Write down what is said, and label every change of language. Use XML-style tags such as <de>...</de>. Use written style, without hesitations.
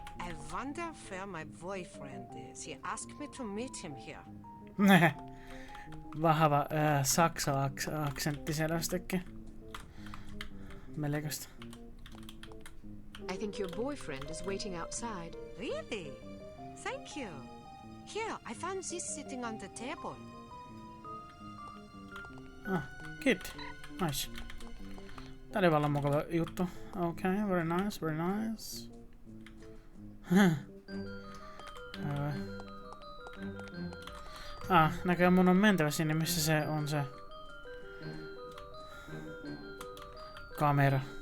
<en>I wonder where my boyfriend is. He asked me to meet him here.</en> <fi>Vahva saksa-aksentti selvästikin. Melkoista.</fi> <en>I think your boyfriend is waiting outside. Really? Thank you. Here, I found this sitting on the table. Kid. Nice.</en> <fi>Tää oli vallan mukava juttu.</fi> <en>Okay, very nice.</en> <fi>Näköjään mun on mentävä sinne, missä se on se kamera.</fi>